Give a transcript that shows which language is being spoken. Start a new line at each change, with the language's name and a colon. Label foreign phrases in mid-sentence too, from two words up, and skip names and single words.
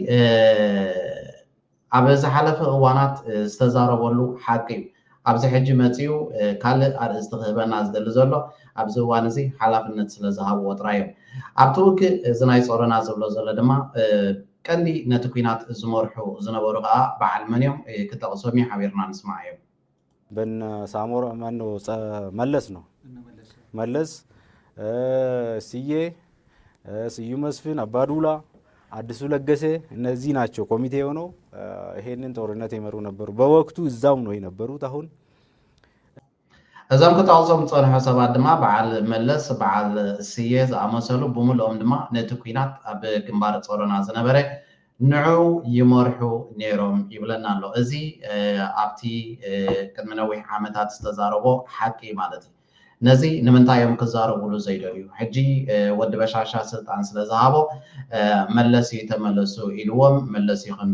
Tigrinya: ኣብ ዝሓለፈ እዋናት ዝተዛረበሉ ሓቂ እዩ ኣብዚ ሕጂ መፂኡ ካልእ ኣርእስቲ ክህበና ዝደሊ ዘሎ ኣብዚ እዋን እዚ ሓላፍነት ስለ ዝሃብዎ ጥራይ እዮም ኣብቲ ውግእ እዚ ናይ ጾረና ዝብሎ ዘሎ ድማ ቀንዲ ነቲ ኩናት ዝመርሑ ዝነበሩ ከዓ በዓል መን እዮም ክጠቕሶም ሓቢርና ንስማዕ እዮም
Amharic: በን ሳሞራ ማነው መለስ ነው መለስ ስዩ መስፍን አባዱላ አዲሱ ለገሰ እነዚህ ናቸው ኮሚቴ ሆነው ይሄንን ጦርነት ይመሩ ነበሩ በወቅቱ እዛው ነው የነበሩት አሁን
Tigrinya: እዛም ክታውሶም ጸንሖ ሰባት ድማ በዓል መለስ በዓል ስየ ዝኣመሰሉ ብምልኦም ድማ ነቲ ኩናት ኣብ ግንባር ጾረና ዝነበረ ንዑ ይመርሑ ነይሮም ይብለና ኣሎ እዚ ኣብቲ ቅድሚ ነዊሕ ዓመታት ዝተዛረቦ ሓቂ ማለት እዩ ነዚ ንምንታይ እዮም ክዛረብሉ ዘይደልዩ ሕጂ ወዲ በሻሻ ስልጣን ስለ ዝሃቦ መለስ ተመለሱ ኢልዎም መለስ ከምዚ